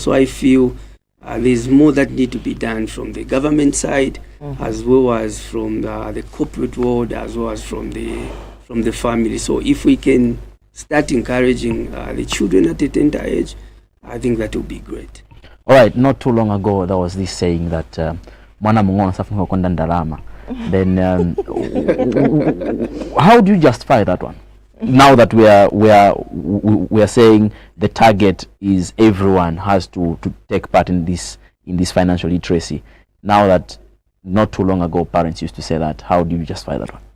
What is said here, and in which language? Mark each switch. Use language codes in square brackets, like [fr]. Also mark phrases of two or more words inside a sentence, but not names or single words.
[en] So I feel there's more that need to be done from the government side, as well as from the corporate world, as well as from the family. So if we can start encouraging the children at a tender age, I think that would be great. All right, not too long ago, there was this saying that [ny] mwana mungono safunga konda ndalama. [en] then how do you justify that one? Now that we are saying the target is everyone has to take part in this financial literacy. Now that not too long ago parents used to say that, how do you justify that one?